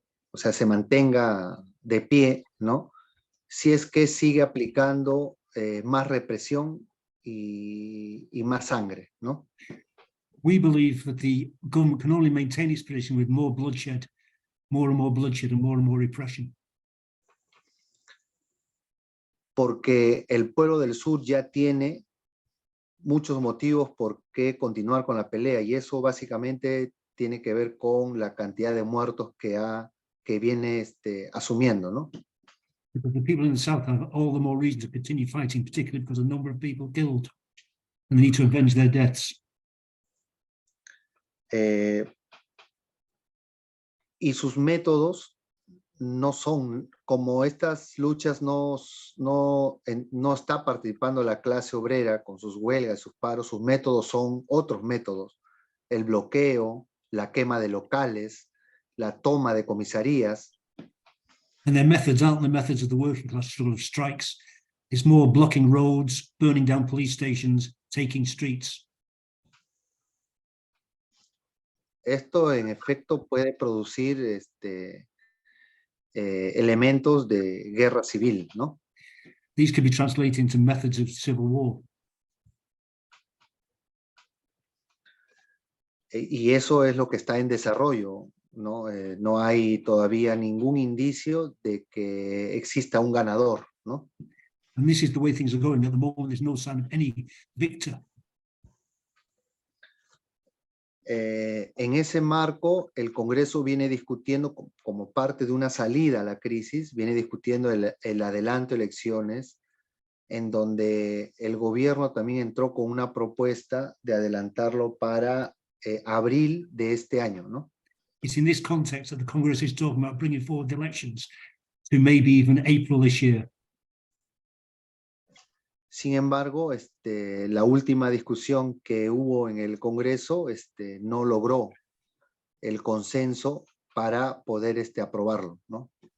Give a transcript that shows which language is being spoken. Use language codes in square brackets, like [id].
[es] O sea, se mantenga de pie, ¿no? Si es que sigue aplicando más represión y más sangre, ¿no? [en] We believe that the government can only maintain its position with more bloodshed, more and more bloodshed, and more repression. [es] Porque el pueblo del sur ya tiene muchos motivos por qué continuar con la pelea, y eso básicamente tiene que ver con la cantidad de muertos que viene asumiendo, ¿no? [en] Because the people in the south have all the more reason to continue fighting, particularly because of the number of people killed, and they need to avenge their deaths. [es] Y sus métodos no son, como estas luchas no está participando la clase obrera con sus huelgas, sus paros, sus métodos son otros métodos: el bloqueo, la quema de locales, la toma de comisarías, [en] And their methods aren't the methods of the working class struggle of strikes. It's more blocking roads, burning down police stations, taking streets. [es] Esto en efecto puede producir elementos de guerra civil, ¿no? [en] These could be translated into methods of civil war. [es] Y eso es lo que está en desarrollo, ¿no? No hay todavía ningún indicio de que exista un ganador, ¿no? [en] And this is the way things are going. At the moment, there's no sign of any victor. [es] En ese marco, el Congreso viene discutiendo como parte de una salida a la crisis, viene discutiendo el adelanto de elecciones, en donde el gobierno también entró con una propuesta de adelantarlo para abril de este año, ¿no? [en] It's in this context that the Congress is talking about bringing forward the elections to maybe even April this year. [es] Sin embargo, la última discusión que hubo en el Congreso no logró el consenso para poder aprobarlo, ¿no?